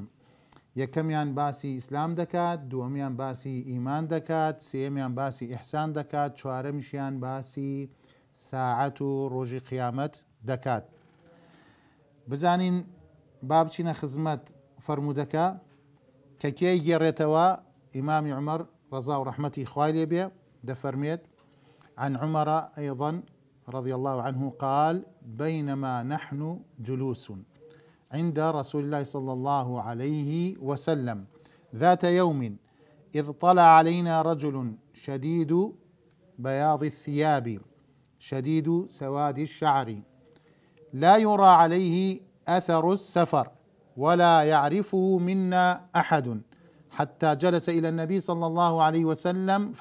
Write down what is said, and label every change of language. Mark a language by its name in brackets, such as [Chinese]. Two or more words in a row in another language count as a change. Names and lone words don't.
[Central Kurdish] یەکەمیان باسی ئیسلام دەکات، دووەمیان باسی ئیمان دەکات، سێمیان باسی ئیحسان دەکات، چوارەمیشیان باسی ساعەت و ڕۆژی قیامەت دەکات. بزانین بابچینە خزمەت فەرموودەکە کە کێی گێڕێتەوە ئیمامی عومەر ڕەزا و ڕەحمەتی خوای لێ بێ [Arabic] دەفەرمێت عن عمر أيضا رضي الله عنه قال بينما نحن جلوس عند رسول الله صلى الله عليه وسلم ذات يوم إذ طلع علينا رجل شديد بياض الثياب شديد سواد الشعر لا يرى عليه أثر السفر ولا يعرفه منا أحد حتى جلس إلى النبي صلى الله عليه وسلم